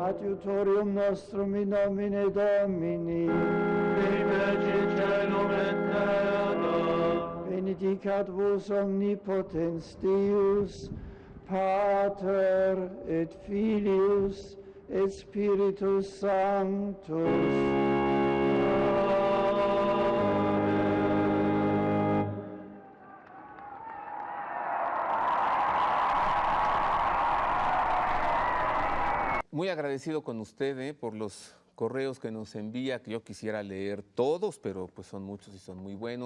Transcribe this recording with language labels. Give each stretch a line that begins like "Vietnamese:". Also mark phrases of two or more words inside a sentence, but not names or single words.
Latin: adiutorium nostrum in nomine Domini, qui fecit caelum et terra, benedicat vos omnipotens Deus, Pater et Filius et Spiritus Sanctus.
Spanish: Muy agradecido con usted por los correos que nos envía, que yo quisiera leer todos, pero pues son muchos y son muy buenos.